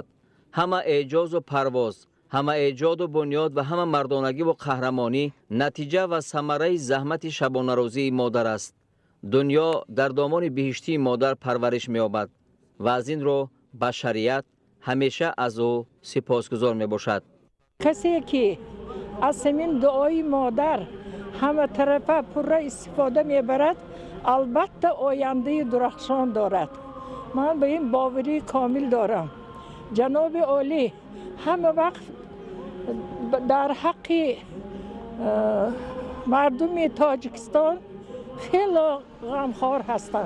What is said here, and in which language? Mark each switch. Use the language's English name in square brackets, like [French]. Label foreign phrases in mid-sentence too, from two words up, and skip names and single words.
[Tajik] ҳама эъҷозу парвоз, ҳама эҷоду бунёд ва ҳама мардонагиву қаҳрамонӣ натиҷа ва самараи заҳмати шабонарӯзии модар аст. дунё дар домони биҳиштии модар парвариш меёбад ва аз ин роҳ башарият ҳамеша аз ӯ сипосгузор мебошад. касе ки [Persian] از همین دعای مادر همه طرفه پر استفاده میبرد، البته آینده درخشان دارد. من به این باوری کامل دارم. جناب عالی همه وقت در حق مردم تاجیکستان خیلی غمخوار هستند.